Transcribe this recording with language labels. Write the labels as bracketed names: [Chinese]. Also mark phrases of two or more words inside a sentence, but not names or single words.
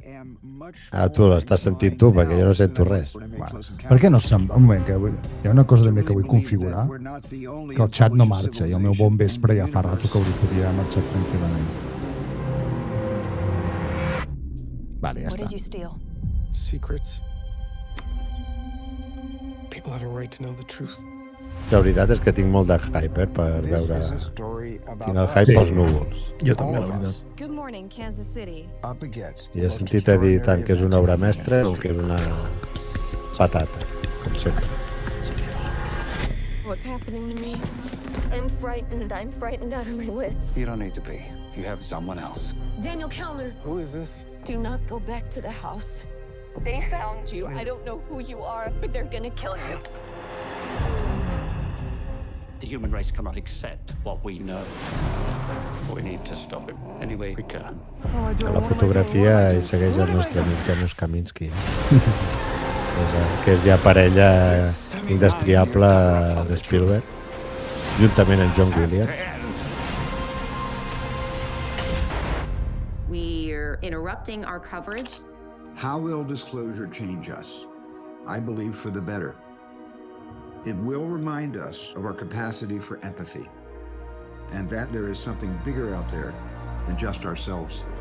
[Catalan] Tu l'estàs sentint tu, perquè jo no sento res. Per què no se'm... Un moment, que hi ha una cosa també que vull configurar, que el xat no marxa i el meu bon vespre ja fa rato que hauria haver marxat tranquil·lament. Vale, ja està. Secrets. [English] People have a right to know the truth. [Catalan] La veritat és que tinc molt de hype per veure... Tinc el hype pels núvols. Jo també, la veritat. [English] Good morning, Kansas City. [Catalan] I he sentit a dir tant que és una obra mestra o que és una patata, com sempre. [English] What's happening to me? I'm frightened. I'm frightened out of my wits. You don't need to be. You have someone else. Daniel Kellner, Who is this? do not go back to the house. They found you. I don't know who you are, but they're gonna kill you. The human race cannot accept what we know. We need to stop it any way we can. [Catalan] A la fotografia hi segueix el nostre amic Janusz Kaminski, que és ja parella indestriable de Spielberg, juntament amb John Williams. [English] We're interrupting our coverage. How will disclosure change us? I believe for the better. It will remind us of our capacity for empathy, and that there is something bigger out there than just ourselves.